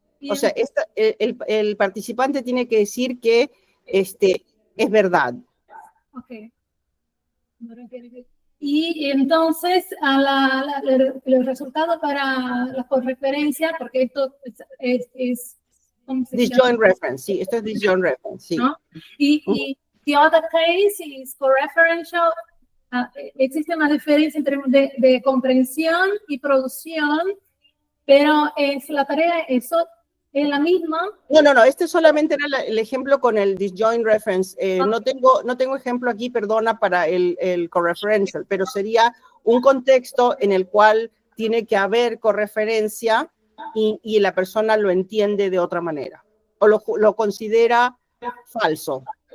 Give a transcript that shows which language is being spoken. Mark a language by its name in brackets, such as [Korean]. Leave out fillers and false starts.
[Spanish] O sea, el participante tiene que decir que es verdad. Okay. Y entonces el resultado para la correferencia, porque esto es ¿cómo se llama? Disjoint reference, sí, esto es disjoint reference, sí. ¿No? [English] Y the other case is correferential. [Spanish] Existe una diferencia entre de comprensión y producción, pero la tarea es la misma. No, este solamente era el ejemplo con el disjoint reference. No tengo ejemplo aquí, perdona, para el correferential, pero sería un contexto en el cual tiene que haber correferencia y la persona lo entiende de otra manera, o lo considera falso.